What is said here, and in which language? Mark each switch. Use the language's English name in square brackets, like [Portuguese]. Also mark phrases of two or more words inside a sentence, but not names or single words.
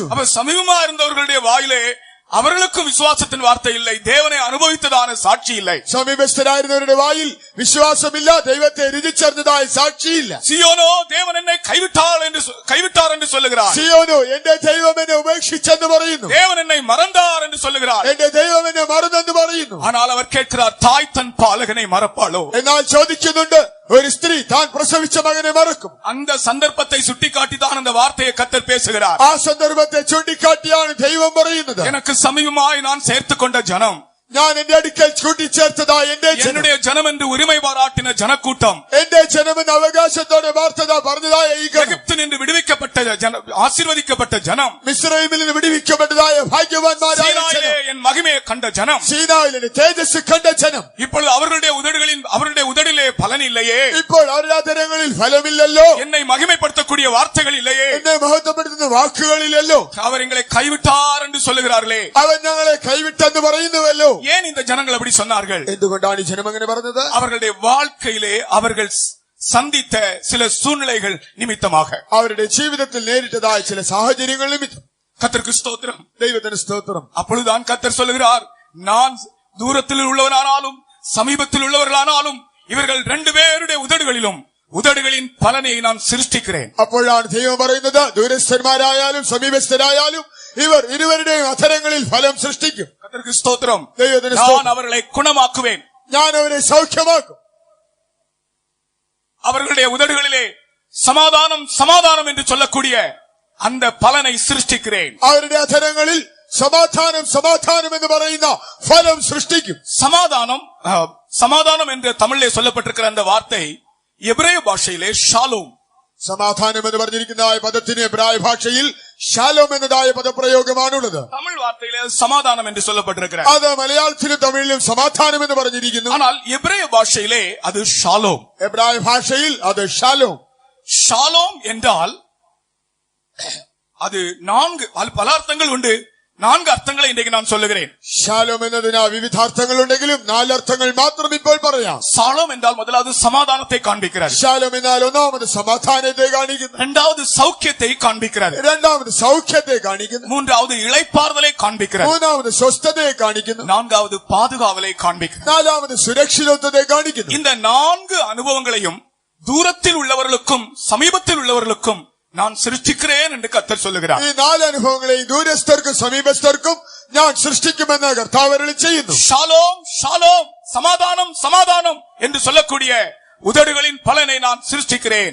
[Tamil] அப்ப சமீபமா இருந்தவர்களுடைய வாயிலே அவர்களுக்கும் விசுவாசத்தின் வார்த்தை இல்லை, தேவனை அனுபவித்ததான சாட்சி இல்லை. [Malayalam] സമീപസ്ഥരായിരുന്നവരുടെ വായിൽ വിശ്വാസമില്ല, ദൈവത്തെ രുചിച്ചറിഞ്ഞതായ സാക്ഷിയില്ല. [Tamil] சீயோனோ தேவன் என்னை கைவிட்டார் என்று சொல்லுகிறார். [Malayalam] സിയോനോ എന്റെ ദൈവം എന്നെ ഉപേക്ഷിച്ചെന്ന് പറയുന്നു. [Tamil] தேவன் என்னை மறந்தார் என்று சொல்லுகிறார். [Malayalam] എന്റെ ദൈവം എന്നെ മറന്നെന്ന് പറയുന്നു. [Tamil] ஆனால் அவர் கேட்கிறார், தாய் தன் பாலகனை மறப்பாளோ? [Malayalam] എന്നാൽ ചോദിക്കുന്നുണ്ട്, ഒരു സ്ത്രീ താൻ പ്രസവിച്ച മകനെ മറക്കും? [Tamil] அந்த சந்தர்ப்பத்தை சுட்டிக்காட்டிதான் அந்த வார்த்தையை கர்த்தர் பேசுகிறார். [Malayalam] ആ സന്ദർഭത്തെ ചൂണ്ടിക്കാട്ടിയാണ് ദൈവം പറയുന്നത്. [Tamil] எனக்கு சமீபமாய் நான் சேர்த்துக் கொண்ட ஜனம், [Malayalam] ഞാൻ എന്റെ അടുക്കൽ കൂട്ടിച്ചേർത്തതാ [Tamil] என்னுடைய ஜனம் என்று உரிமை பாராட்டின ஜனக்கூட்டம், [Malayalam] എന്റെ ജനമെന്ന് അവകാശത്തോടെ വാർത്തത പറഞ്ഞതായ ഈ [Tamil] எகிப்தில் நின்று விடுவிக்கப்பட்ட ஆசீர்வதிக்கப்பட்ட ஜனம், [Malayalam] മിസ്രയീമിൽ നിന്ന് വിടുവിക്കപ്പെട്ടതായ ഭാഗ്യവാന്മാരായ [Tamil] சீனாயிலே [Malayalam] ജനം, [Tamil] என் மகிமையை கண்ட ஜனம், [Malayalam] സീനായിലെ തേജസ് കണ്ട ജനം, [Tamil] இப்பொழுது அவருடைய உதடிலே பலன் இல்லையே, [Malayalam] ഇപ്പോൾ അവരുടെ അധരങ്ങളിൽ ഫലമില്ലല്ലോ, [Tamil] என்னை மகிமைப்படுத்தக்கூடிய வார்த்தைகள் இல்லையே, [Malayalam] എന്നെ മഹത്വപ്പെടുത്തുന്ന വാക്കുകളില്ലല്ലോ, [Tamil] அவர் எங்களை கைவிட்டார் என்று சொல்லுகிறார்களே, [Malayalam] അവൻ ഞങ്ങളെ കൈവിട്ടെന്ന് പറയുന്നുവല്ലോ. [Tamil] ஏன் இந்த ஜனங்கள் அப்படி சொன்னார்கள்? [Malayalam] എന്തുകൊണ്ടാണ് ഈ ജനം അങ്ങനെ പറഞ്ഞത്? [Tamil] அவர்களுடைய வாழ்க்கையிலே அவர்கள் சந்தித்த சில சூழ்நிலைகள் நிமித்தமாக, [Malayalam] അവരുടെ ജീവിതത്തിൽ നേരിട്ടതായ ചില സാഹചര്യങ്ങൾ നിമിത്തം. [Tamil] கர்த்தருக்கு ஸ்தோத்திரம், [Malayalam] ദൈവത്തിന് സ്തോത്രം. [Tamil] அப்பொழுதுதான் கர்த்தர் சொல்லுகிறார், நான் தூரத்தில் உள்ளவனானாலும் சமீபத்தில் உள்ளவர்களானாலும் இவர்கள் 2 பேருடைய உதடுகளின் பலனை நான் சிருஷ்டிக்கிறேன். [Malayalam] അപ്പോഴാണ് ദൈവം പറയുന്നത്, ദൂരസ്ഥന്മാരായാലും സമീപസ്ഥരായാലും ഇവർ ഇരുവരുടെയും അധരങ്ങളിൽ ഫലം സൃഷ്ടിക്കും. [Tamil] கர்த்தருக்கு ஸ்தோத்திரம். [Malayalam] ദൈവത്തിന് [Tamil] நான் [Malayalam] സ്തോത്രം. [Tamil] அவர்களை குணமாக்குவேன், [Malayalam] ഞാൻ അവരെ സൗഖ്യമാക്കും. [Tamil] அவர்களுடைய உதடுகளிலே சமாதானம் சமாதானம் என்று சொல்லக்கூடிய அந்த பலனை சிருஷ்டிக்கிறேன். [Malayalam] അവരുടെ അധരങ്ങളിൽ സമാധാനം സമാധാനം എന്ന് പറയുന്ന ഫലം സൃഷ്ടിക്കും. [Tamil] சமாதானம் என்று தமிழிலே சொல்லப்பட்டிருக்கிற அந்த வார்த்தை எபிரேய பாஷையிலே ஷாலோம். [Malayalam] സമാധാനം എന്ന് പറഞ്ഞിരിക്കുന്നതായ പദത്തിന് എബ്രായ ഭാഷയിൽ ഷാലോം എന്നതായ പദപ്രയോഗമാണുള്ളത്. [Tamil] தமிழ் வார்த்தையிலே சமாதானம் என்று சொல்லப்பட்டிருக்கிறது. [Malayalam] അത് മലയാളത്തിലും തമിഴിലും സമാധാനം എന്ന് പറഞ്ഞിരിക്കുന്നു. [Tamil] ஆனால் எபிரேய பாஷையிலே அது ஷாலோம். [Malayalam] എബ്രായ ഭാഷയിൽ അത് ഷാലോം. [Tamil] ஷாலோம் என்றால் அது பல அர்த்தங்கள் உண்டு. 4 அர்த்தங்களை இன்றைக்கு நான் சொல்லுகிறேன். [Malayalam] ഷാലോം എന്നതിന് വിവിധ അർത്ഥങ്ങളുണ്ടെങ്കിലും 4 അർത്ഥങ്ങൾ മാത്രം ഇപ്പോൾ പറയാം. [Tamil] ஷாலோம் என்றால் முதலாவது சமாதானத்தை காண்பிக்கிறார், [Malayalam] ഷാലോം എന്നാൽ ഒന്നാമത് സമാധാനത്തെ കാണിക്കുന്നു, [Tamil] இரண்டாவது சௌக்கியத்தை காண்பிக்கிறார், [Malayalam] രണ്ടാമത് സൗഖ്യത്തെ കാണിക്കുന്നു, [Tamil] மூன்றாவது இளைப்பாறுதலை காண்பிக்கிறார், [Malayalam] മൂന്നാമത് സ്വസ്ഥതയെ കാണിക്കുന്നു, [Tamil] நான்காவது பாதுகாவலை காண்பிக்கிறார். [Malayalam] നാലാമത് സുരക്ഷിതത്വത്തെ കാണിക്കുന്നു. [Tamil] இந்த 4 அனுபவங்களையும் தூரத்தில் உள்ளவர்களுக்கும் சமீபத்தில் உள்ளவர்களுக்கும் நான் சிருஷ்டிக்கிறேன் என்று கர்த்தர் சொல்லுகிறார். [Malayalam] ഈ 4 അനുഭവങ്ങളെയും ദൂരസ്ഥർക്കും സമീപസ്ഥർക്കും ഞാൻ സൃഷ്ടിക്കുമെന്ന് കർത്താവ് അരുളി ചെയ്യുന്നു. [Tamil] ஷாலோம் ஷாலோம், சமாதானம் சமாதானம் என்று சொல்லக்கூடிய உதடுகளின் பலனை நான் சிருஷ்டிக்கிறேன்.